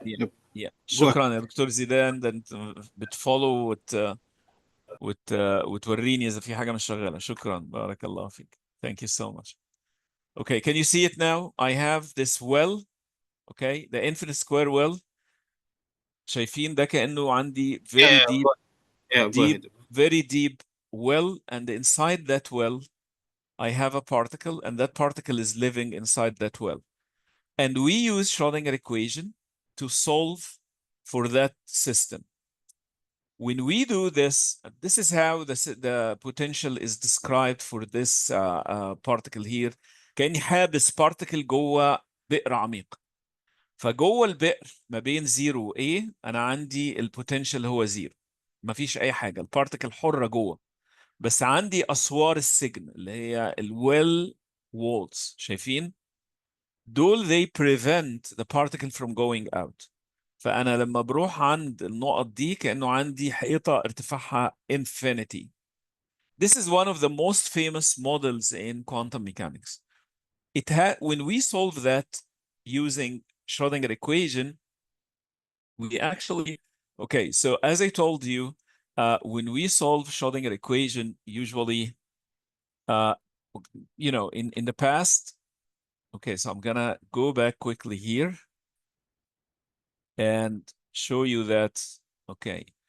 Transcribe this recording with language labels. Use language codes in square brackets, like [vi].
[en] Go ahead. [ar] شكرا يا دكتور زيدان، ده انت بتفولو وتوريني اذا في حاجه مش شغاله. شكرا، بارك الله فيك. [en] Thank you so much. Okay, can you see it now? I have this well, okay, the infinite square well. [ar] شايفين ده كأنه عندي very [en] Go ahead. very deep well, and inside that well, I have a particle, and that particle is living inside that well. And we use Schrodinger equation to solve for that system. When we do this, this is how the potential is described for this particle here. [ar] كأني حابس particle جوه بئر عميق. فجوه البئر ما بين 0 و A أنا عندي البوتنشال هو 0. ما فيش أي حاجة. البارتكل حرة جوه. بس عندي أسوار السجن اللي هي الويل walls. شايفين؟ دول [en] they prevent the particle from going out. [ar] فأنا لما بروح عند النقط دي كأنه عندي حيطة ارتفاعها infinity. [en] This is one of the most famous models in quantum mechanics. When we solve that using Schrodinger equation, we actually, okay, so as I told you, when we solve Schrodinger equation, usually, you know, in the past, okay, so I'm gonna go back quickly here and show you that, okay.